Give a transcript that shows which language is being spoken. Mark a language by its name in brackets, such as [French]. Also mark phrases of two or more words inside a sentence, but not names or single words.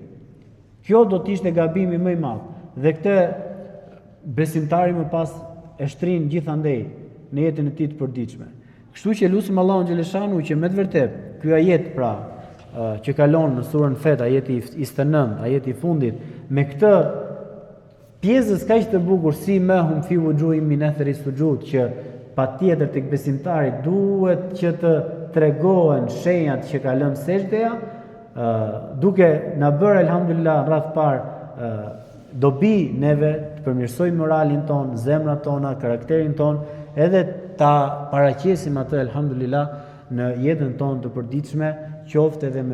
[Albanian] Kjo do të ishte gabimi më i madh. Dhe këtë besimtari më pas e shtrin gjithandej në jetën e tij të përditshme. Kështu që lutim Allahun xhaleshanu që me të vërtetë ky ajet pra që kalon në surën Fet, ajeti 29, ajeti i fundit, me këtë pjesës kaq të bukur [Arabic] سيماهم في وجوههم من أثر السجود, [Albanian] që patjetër tek besimtari duhet që të tregohen shenjat që ka lënë sejdja, duke na bërë alhamdulillah rreth parë dobi neve të përmirësojmë moralin ton, zemrat tona, karakterin ton, edhe ta paraqesim atë alhamdulillah në jetën tonë të përditshme, qoftë edhe